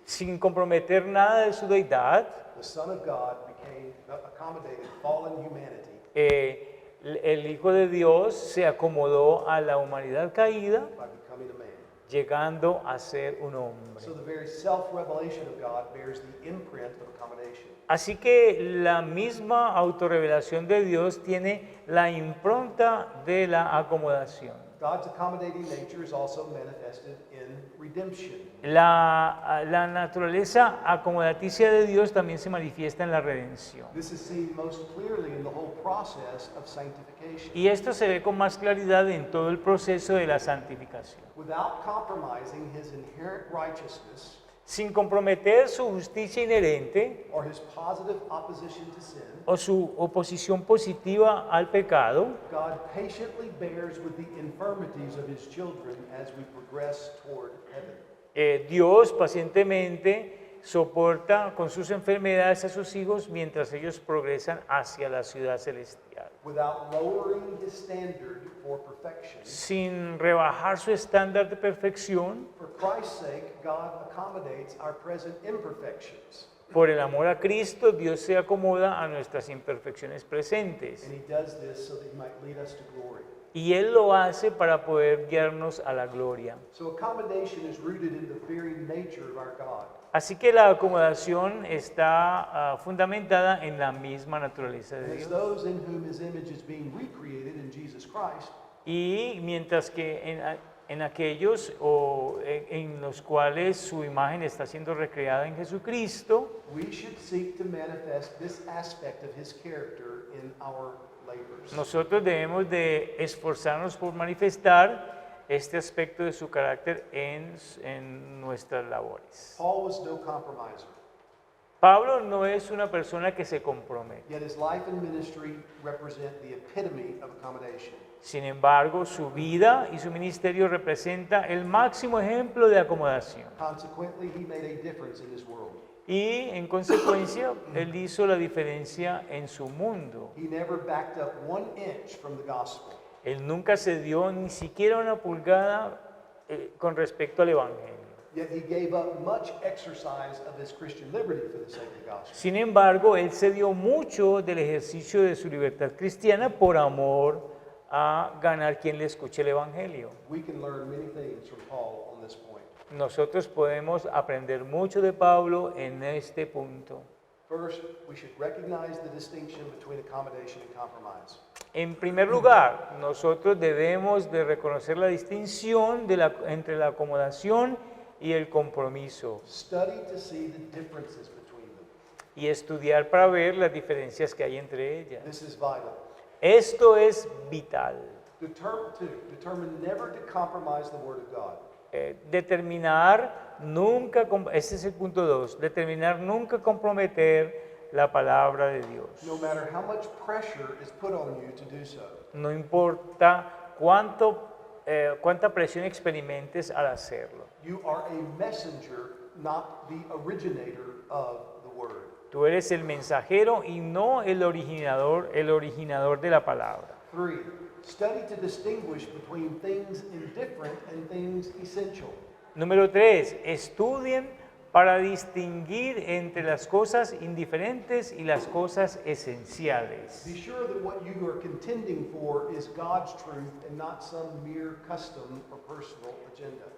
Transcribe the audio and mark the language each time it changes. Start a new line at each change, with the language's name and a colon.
Spanish: sin comprometer nada de su deidad,
English: The Son of God accommodated fallen humanity
Spanish: el Hijo de Dios se acomodó a la humanidad caída,
English: by becoming a man.
Spanish: llegando a ser un hombre.
English: So the very self-revelation of God bears the imprint of accommodation.
Spanish: Así que la misma autorrevelación de Dios tiene la impronta de la acomodación.
English: God's accommodating nature is also manifested in redemption.
Spanish: La naturaleza acomodaticia de Dios también se manifiesta en la redención.
English: This is seen most clearly in the whole process of sanctification.
Spanish: Y esto se ve con más claridad en todo el proceso de la santificación.
English: Without compromising his inherent righteousness
Spanish: Sin comprometer su justicia inherente
English: or his positive opposition to sin,
Spanish: o su oposición positiva al pecado,
English: God patiently bears with the infirmities of his children as we progress toward heaven.
Spanish: Dios pacientemente soporta con sus enfermedades a sus hijos mientras ellos progresan hacia la ciudad celestial.
English: Without lowering his standard for perfection,
Spanish: Sin rebajar su estándar de perfección,
English: for Christ's sake, God accommodates our present imperfections.
Spanish: por el amor a Cristo, Dios se acomoda a nuestras imperfecciones presentes.
English: And he does this so that he might lead us to glory.
Spanish: Y Él lo hace para poder guiarnos a la gloria.
English: So accommodation is rooted in the very nature of our God.
Spanish: Así que la acomodación está fundamentada en la misma naturaleza
English: And
Spanish: de
English: it's
Spanish: Dios.
English: those in whom his image is being recreated in Jesus Christ
Spanish: Y mientras que en aquellos en los cuales su imagen está siendo recreada en Jesucristo,
English: we should seek to manifest this aspect of his character in our labors.
Spanish: nosotros debemos de esforzarnos por manifestar este aspecto de su carácter en nuestras labores.
English: Paul was no compromiser,
Spanish: Pablo no es una persona que se compromete.
English: yet his life and ministry represent the epitome of accommodation.
Spanish: Sin embargo, su vida y su ministerio representa el máximo ejemplo de acomodación.
English: Consequently, he made a difference in his world.
Spanish: Y en consecuencia, él hizo la diferencia en su mundo.
English: He never backed up 1 inch from the gospel.
Spanish: Él nunca se dio ni siquiera una pulgada con respecto al Evangelio.
English: Yet he gave up much exercise of his Christian liberty for the sake of the gospel.
Spanish: Sin embargo, él se dio mucho del ejercicio de su libertad cristiana por amor a ganar quien le escuche el Evangelio.
English: We can learn many things from Paul on this point.
Spanish: Nosotros podemos aprender mucho de Pablo en este punto.
English: First, we should recognize the distinction between accommodation and compromise.
Spanish: En primer lugar, nosotros debemos de reconocer la distinción entre la acomodación y el compromiso
English: Study to see the differences between them.
Spanish: y estudiar para ver las diferencias que hay entre ellas.
English: This is vital.
Spanish: Esto es vital.
English: Determine never to compromise the Word of God.
Spanish: Determinar nunca, este es el punto 2, determinar nunca comprometer la palabra de Dios.
English: No matter how much pressure is put on you to do so.
Spanish: No importa cuánta presión experimentes al hacerlo.
English: You are a messenger, not the originator of the Word.
Spanish: Tú eres el mensajero y no el originador de la palabra.
English: 3, study to distinguish between things indifferent and things essential.
Spanish: Número 3, estudien para distinguir entre las cosas indiferentes y las cosas esenciales.
English: Be sure that what you are contending for is God's truth and not some mere custom or personal agenda.